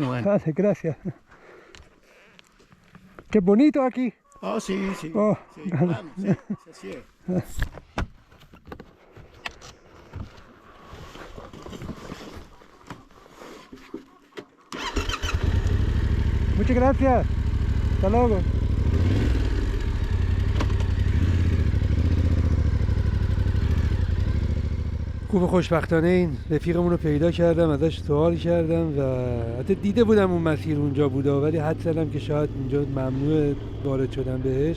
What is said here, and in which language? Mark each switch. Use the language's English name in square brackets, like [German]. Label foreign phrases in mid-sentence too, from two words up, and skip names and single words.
[Spanish] Vale, gracias. Qué bonito aquí. Oh, sí. Oh, Sí, claro, sí, así es. Muchas gracias. Hasta luego. [Persian] خوب خوشبختانه این رفیقمون رو پیدا کردم، ازش سوال کردم و حتی دیده بودم اون مسیر اونجا بوده، ولی حد زدم که شاید اینجا ممنوع وارد شدن بهش.